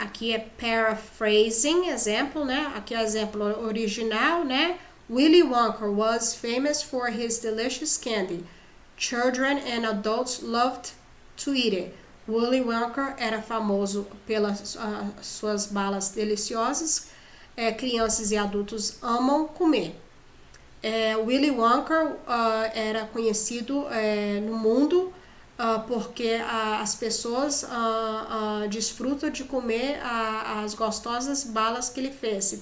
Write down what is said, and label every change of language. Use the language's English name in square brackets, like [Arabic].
[Portuguese] Aqui é paraphrasing, exemplo, né? Aqui é o exemplo original, né? [English] Willy Wonka was famous for his delicious candy. Children and adults loved to eat it. [Portuguese] Willy Wonka era famoso pelas suas balas deliciosas. Crianças e adultos amam comer. Willy Wonka era conhecido no mundo porque as pessoas desfrutam de comer as gostosas balas que ele fez.